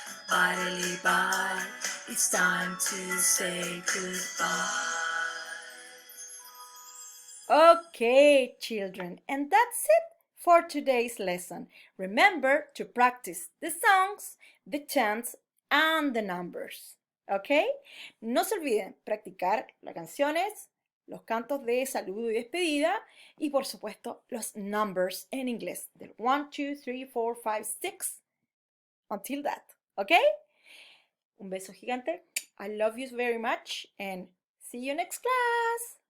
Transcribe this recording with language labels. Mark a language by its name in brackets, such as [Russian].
[English] Bye, bye. It's time to say goodbye. Okay, children, and that's it for today's lesson. Remember to practice the songs, the chants, and the numbers. Okay? [Spanish] No se olviden practicar las canciones, los cantos de saludo y despedida y por supuesto los numbers en inglés del 1, 2, 3, 4, 5, 6 [English] until that. Okay? [Spanish] Un beso gigante. [English] I love you very much and see you next class.